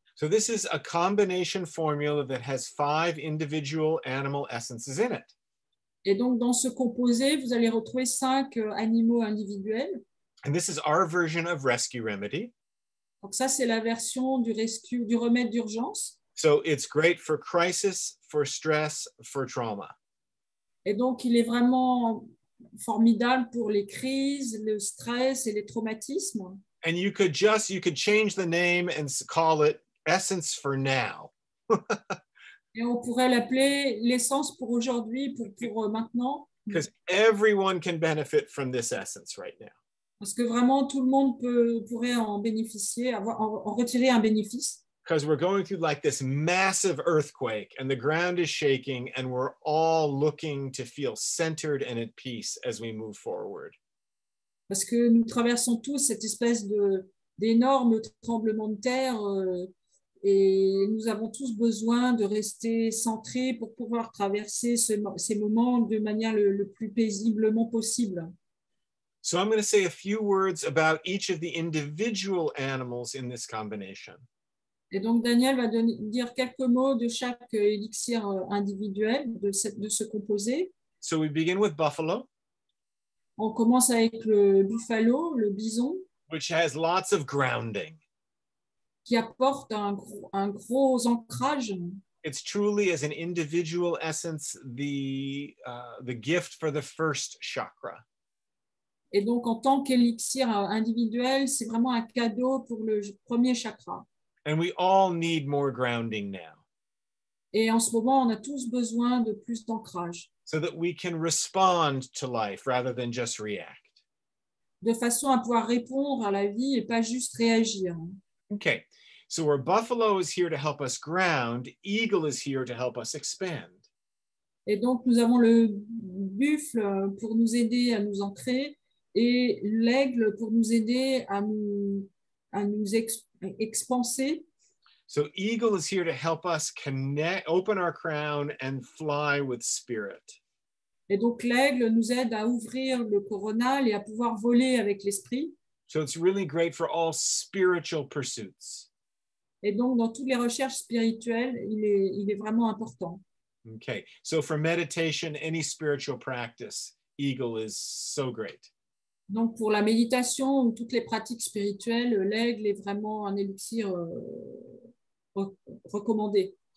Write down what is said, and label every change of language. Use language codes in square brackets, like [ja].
[en] So this is a combination formula that has 5 individual animal essences in it. [fr] Et donc, dans ce composé, vous allez retrouver 5 animaux individuels. [en] And this is our version of Rescue Remedy. [fr] Donc ça, c'est la version du remède d'urgence. [en] So it's great for crisis, for stress, for trauma. [fr] Et donc, il est vraiment formidable pour les crises, le stress et les traumatismes. [en] And you could change the name and call it Essence for Now. [fr] Et on pourrait l'appeler l'essence pour aujourd'hui, pour maintenant. [en] Because everyone can benefit from this essence right now. [fr] Parce que vraiment, tout le monde pourrait en bénéficier, en retirer un bénéfice. [en] Because we're going through like this massive earthquake and the ground is shaking and we're all looking to feel centered and at peace as we move forward. [fr] Parce que nous traversons tous cette espèce d'énorme tremblement de terre Et nous avons tous besoin de rester centrés pour pouvoir traverser ces moments de manière le plus paisiblement possible. [en] So I'm going to say a few words about each of the individual animals in this combination. [fr] Et donc, Daniel va dire quelques mots de chaque élixir individuel de ce composé. [en] So we begin with buffalo, [fr] On commence avec le buffalo, le bison, [en] which has lots of grounding. [fr] qui apporte un gros ancrage. [en] It's truly, as an individual essence, the gift for the first chakra. [fr] Et donc, en tant qu'élixir individuel, c'est vraiment un cadeau pour le premier chakra. [en] And we all need more grounding now, [fr] Et en ce moment, on a tous besoin de plus d'ancrage, [en] so that we can respond to life rather than just react. [fr] de façon à pouvoir répondre à la vie et pas juste réagir. [en] Okay, so where buffalo is here to help us ground, eagle is here to help us expand. [fr] Et donc, nous avons le buffle pour nous aider à nous ancrer et l'aigle pour nous aider à nous expanser. [en] So eagle is here to help us connect, open our crown and fly with spirit. [fr] Et donc, l'aigle nous aide à ouvrir le coronal et à pouvoir voler avec l'esprit. [en] So it's really great for all spiritual pursuits. [fr] Et donc, dans toutes les recherches spirituelles, il est vraiment important. [en] Okay, so for meditation, any spiritual practice, eagle is so great. [fr] Donc, pour la méditation ou toutes les pratiques spirituelles, l'aigle est vraiment un élixir recommandé.